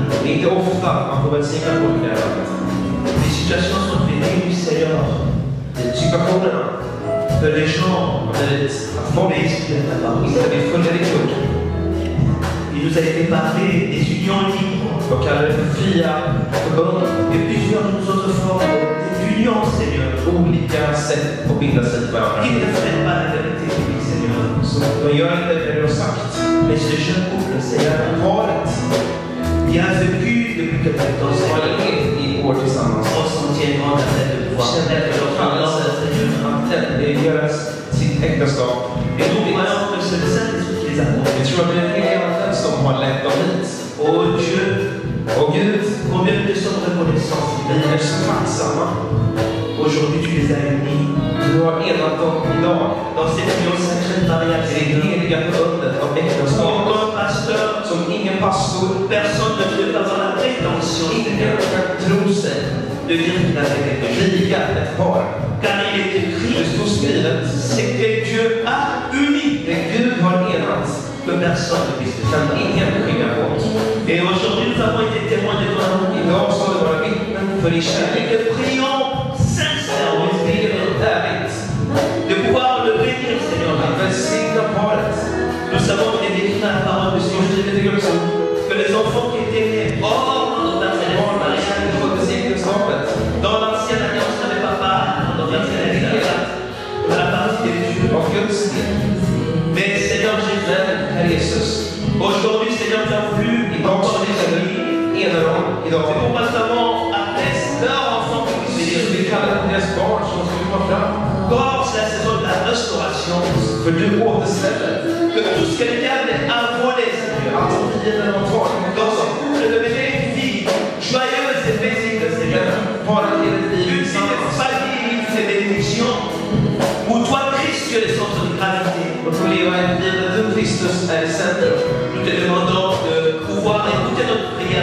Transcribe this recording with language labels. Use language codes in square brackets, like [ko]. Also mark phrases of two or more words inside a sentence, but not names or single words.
[sv] Det är inte ofta man får välsigna folk i det här landet. [fr] Les situations sont venues, Seigneur, [sv] Situationerna [fr] que les gens [sv] att folk inte vill följa ditt ord. [fr] il nous a été parlé des unions libres. [sv] De kallar det för fria förbund. [fr] Et plusieurs autres formes d'union, Seigneur. [sv] Olika sätt att binda sig till varandra. [fr] Qui ne reflètent pas la vérité biblique, Seigneur. [sv] Så de gör inte det de har sagt. [fr] Mais ce jeune couple, Seigneur, [sv] Paret [fr] qui a vécu depuis quelque temps, [sv] har [fr] Seigneur, [sv] levt i år tillsammans. [fr] ressenti un grand appel de pouvoir être leur kallelse, Seigneur. [sv] Att göra sitt äktenskap. [fr] Et nous croyons que c'est le Saint-Esprit qui les accompagne. [sv] Jag tror att det är den heliga anden som har lett dem hit. [fr] Oh Dieu, [sv] Och Gud, [fr] combien nous te sommes reconnaissants. [sv] vi är så tacksamma. [fr] Aujourd'hui, tu les as unis [sv] Du har enat dem idag. [fr] dans cette union sacrée de mariage. [sv] Det heliga förbundet av äktenskap. [fr] Aucun pasteur, [sv] Som ingen pastor, [fr] personne ne peut avoir la prétention, [sv] ingen [fr] Seigneur, [sv] kan tro sig [fr] de dire qu'il a fait quelque chose. [sv] viga ett par. [fr] Car il est [sv] Det [fr] écrit, [sv] står skrivet. [fr] c'est que Dieu a uni, [sv] Det Gud har enat [fr] que personne ne puisse le [sv] kan [fr] faire. [sv] ingen skilja på. [fr] Et aujourd'hui, nous avons été témoins de ton amour. [sv] Idag så har vi varit vittnen för din [fr] Et [sv] kärlek. [fr] que prions sincèrement [sv] Vi ber ärligt [fr] de pouvoir le bénir, Seigneur. [sv] att välsigna paret. [fr] Nous savons qu'il est écrit dans la parole de [sv] Det står [fr] Dieu [sv] skrivet i Guds ord. [fr] que les enfants qui étaient nés hors de notre [sv] Barnen som föddes i äktenskapet. [fr] dans l'ancienne alliance n'avaient pas part dans l'ancienne alliance à la partie de Dieu. [sv] Av Guds del. [fr] Mais Seigneur Jésus, [sv] Men Herre Jesus, [fr] aujourd'hui Seigneur, tu as voulu [sv] idag så [fr] encore [sv] vill [fr] les [sv] vi [fr] amis. [sv] ena dem [fr] C'est [sv] idag. [fr] pourquoi nous avons appelé leur enfant qui puisse venir. [sv] Vi kallar deras barn som ska komma fram. [fr] Encore, c'est la saison de la restauration. [sv] För du återställer. [fr] Que tout ce que le diable a volé, Seigneur, [sv] Allt som fienden har tagit [fr] dans [sv] av [fr] ce [sv] dem. [fr] couple devenait une vie joyeuse et paisible, Seigneur. [sv] Paret lever ett liv [fr] Une vie de [sv] tillsammans. [fr] famille, une vie de bénédiction, où toi, Christ, tu es le centre de gravité. [sv] Och få leva ett liv där du, Kristus, är i centrum. [fr] Nous te demandons de pouvoir écouter notre prière,